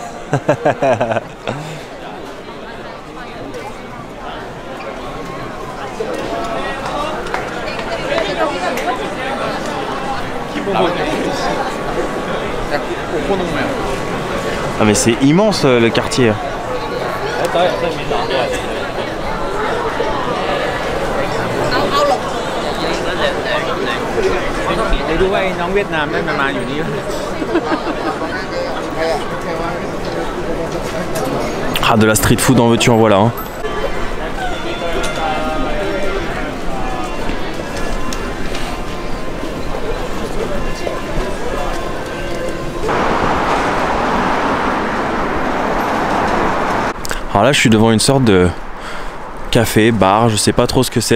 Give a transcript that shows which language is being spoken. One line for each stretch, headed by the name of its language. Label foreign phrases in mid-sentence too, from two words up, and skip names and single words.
French: Ah mais c'est immense le quartier.
Thai: 你ดูว่าไอ้น้องเวียดนามได้มาอยู่นี่
French: Ah, de la
English: street food
French: en veux-tu en voilà. Hein. Alors là, je suis devant une sorte de café, bar, je sais pas trop ce que c'est.